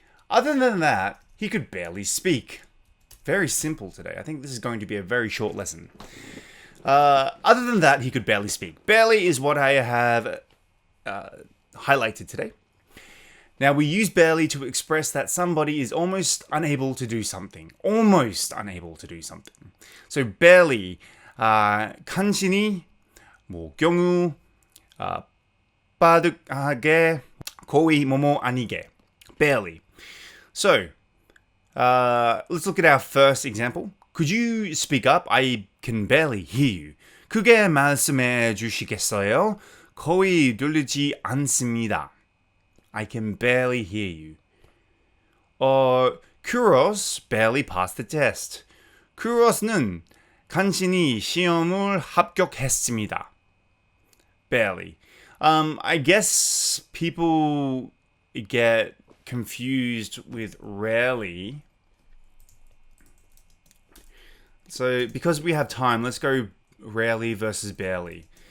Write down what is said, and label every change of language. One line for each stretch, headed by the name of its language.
English: Other than that, he could barely speak. Very simple today. I think this is going to be a very short lesson. Other than that, he could barely speak. Barely is what I have highlighted today. Now, we use barely to express that somebody is almost unable to do something. Almost unable to do something. So, barely,
Korean: 간신히, 경우, 빠득하게, 거의 아니게.
English: Barely. So, let's look at our first example. Could you speak up? I can barely hear you.
Korean: 크게 말씀해 주시겠어요? 거의 들리지 않습니다.
English: I can barely hear you. Kuros barely passed the test.
Korean: Kuros는 간신히 시험을 합격했습니다.
English: Barely. I guess people get confused with rarely. So because we have time, let's go rarely versus barely.